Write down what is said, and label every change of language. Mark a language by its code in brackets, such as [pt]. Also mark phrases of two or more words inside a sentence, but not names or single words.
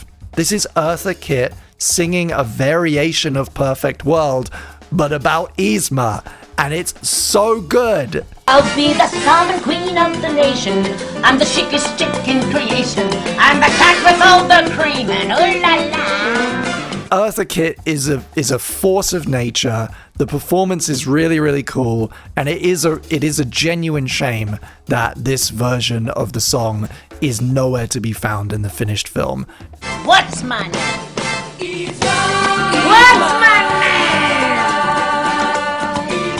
[en] This is Eartha Kitt singing a variation of Perfect World, but about Yzma, and it's so good. I'll be the sovereign queen of the nation. I'm the chicest chick in creation. I'm the cat with all the cream and ooh la la. Eartha Kitt is a force of nature. The performance is really, really cool, and it is a genuine shame that this version of the song is nowhere to be found in the finished film. What's my name? What's my name?